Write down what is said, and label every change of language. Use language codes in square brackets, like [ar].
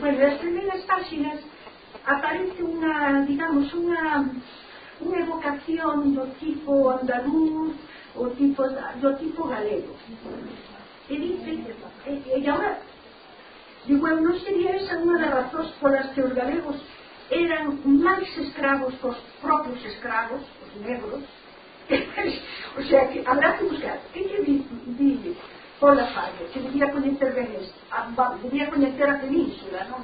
[es] Bueno, las primeras páginas aparece una, digamos, una evocación do tipo andaluz, o tipo, [gl] do tipo galego. [es] Y dice, y ahora, digo, ¿no sería esa una de las razones por las que los galegos [gl] eran máis escravos que os propios escravos, os negros. [es] O sea, que habrá que buscar. [gl] Que lle di Paula Fallo? Que debía conhecer ben isto. Debía conhecer a península, non?